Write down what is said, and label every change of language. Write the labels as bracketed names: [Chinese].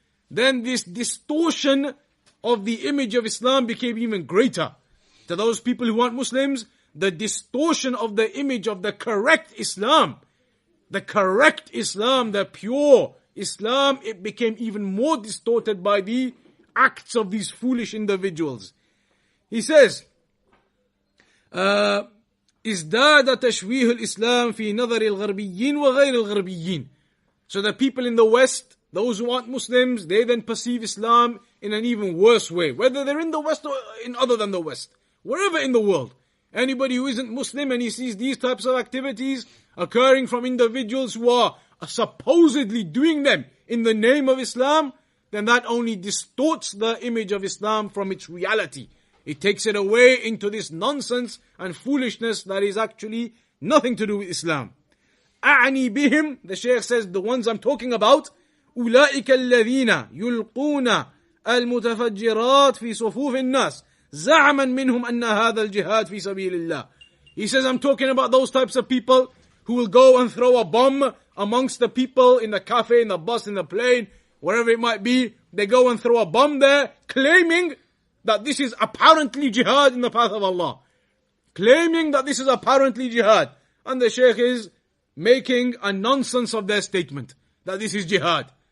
[English] Then this distortion of the image of Islam became even greater. To those people who aren't Muslims, the distortion of the image of the correct Islam, the pure Islam, it became even more distorted by the acts of these foolish individuals. He says, [Arabic] ازداد تشويه الإسلام في نظر الغربيين وغير الغربيين. [English] So the people in the West, those who aren't Muslims, they then perceive Islam in an even worse way. Whether they're in the West or in other than the West. Wherever in the world. Anybody who isn't Muslim and he sees these types of activities occurring from individuals who are supposedly doing them in the name of Islam, then that only distorts the image of Islam from its reality. It takes it away into this nonsense and foolishness that is actually nothing to do with Islam. [Arabic] أعني بهم, [English] the Shaykh says, the ones I'm talking about, [Arabic] أولئك الذين يلقون المتفجرات في صفوف الناس زعما منهم أن هذا الجهاد في سبيل الله. [English] He says, I'm talking about those types of people who will go and throw a bomb amongst the people in the cafe, in the bus, in the plane, wherever it might be. They go and throw a bomb there, claiming that this is apparently jihad in the path of Allah. Claiming that this is apparently jihad. And the Shaykh is making a nonsense of their statement, that this is jihad.